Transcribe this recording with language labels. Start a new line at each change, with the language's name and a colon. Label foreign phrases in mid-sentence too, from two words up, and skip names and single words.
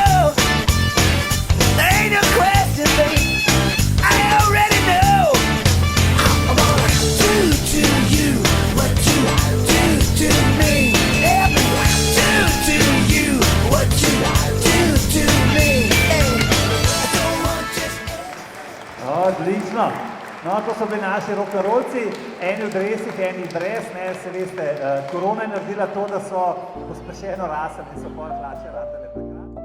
English: There ain't no question, baby. I already know. I wanna do to you what you do to me. Do to you what you do to me. Hey, I don't want just.
Slovenian: Odlično. No, to so bili naši rock'n'rollci, eni v dresih, eni brez, ne, se veste, korona je naredila to, da so pospešeno rasli in so pol hlače ratale takrat.